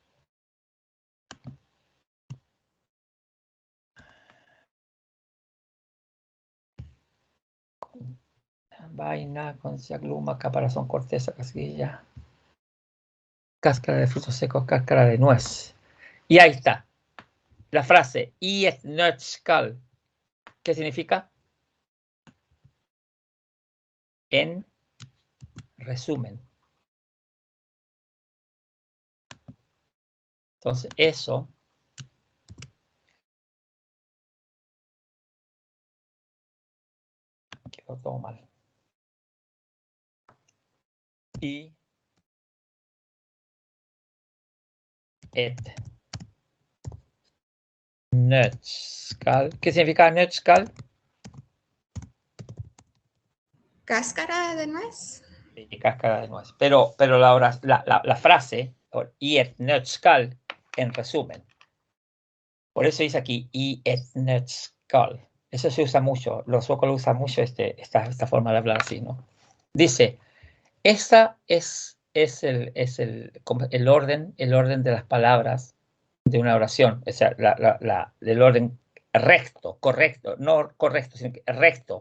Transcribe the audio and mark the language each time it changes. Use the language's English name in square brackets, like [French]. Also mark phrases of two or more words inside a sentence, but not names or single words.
[Spanish] Vaina, concha, gluma, caparazón, corteza, casquilla. Cáscara de frutos secos, cáscara de nuez. Y ahí está. La frase, [Swedish] i ett nötskal. [Spanish] ¿Qué significa? En resumen. Entonces, eso quedó todo mal. [Swedish] Y et nötskal. [Spanish] ¿Qué significa nötskal? Cáscara de nuez. Sí, cáscara de nuez. Pero la frase, [Swedish] i et nötskal, [Spanish] en resumen. Por eso dice aquí, [Swedish] i et nötskal. [Spanish] Eso se usa mucho, los suecos lo usan mucho esta forma de hablar así, ¿no? Dice, esta es el orden de las palabras de una oración, o sea, el orden recto, correcto, no correcto, sino que recto.